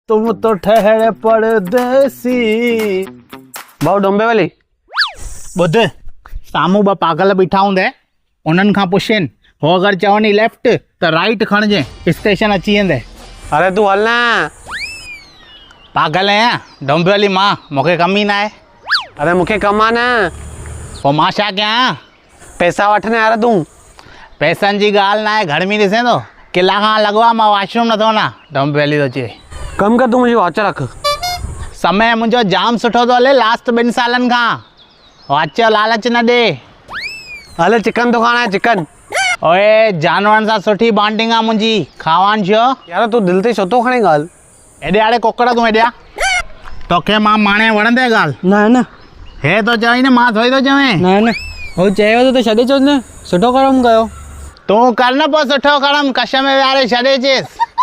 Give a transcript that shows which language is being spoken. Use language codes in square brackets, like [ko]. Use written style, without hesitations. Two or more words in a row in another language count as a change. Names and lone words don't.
[hi] तुम तो ठहरे परदेसी। भाऊ डोंबे वाली [sd] ॿुध, साम्हूं ॿ पागल बीठा हूंदे, उन्हनि खां पुछेनि, हो अगरि चवनि लेफ्ट त राइट खणिजे, स्टेशन अची वेंदे। अरे तू हल न। पागल आहियां डोंबे वाली मां, मूंखे कमु ई न आहे। अरे मूंखे कमु आहे न। पोइ मां छा कयां? पैसा वठने यार तूं। पैसनि जी ॻाल्हि न आहे, घर में ॾिसे थो किला खां लॻो आहे, मां वॉशरूम नथो वञा। डोंबे वाली थो चए। कमु कर, तूं मुंहिंजी वॉच रख। समय मुंहिंजो जाम सुठो थो हले लास्ट 2 सालनि खां। वॉच जो लालच न ॾे। [hi] हले चिकन तो खाना है, चिकन। [sd] ओए जानवरनि सां सुठी बॉन्डिंग आहे मुंहिंजी, खावान छो? यार तूं दिल ते छो थो खणे ॻाल्हि? हेॾे आड़े कुकड़ तूं हेॾे आ। तोखे मां माणे वणंदे ॻाल्हि? न न हे तो चवई न, मां थोरी थो चवें। न न हो चयो त छॾे चो न, सुठो कर्म कयो। तूं कर न पोइ सुठो कर्म, कश में विहारे छॾे अचेसि।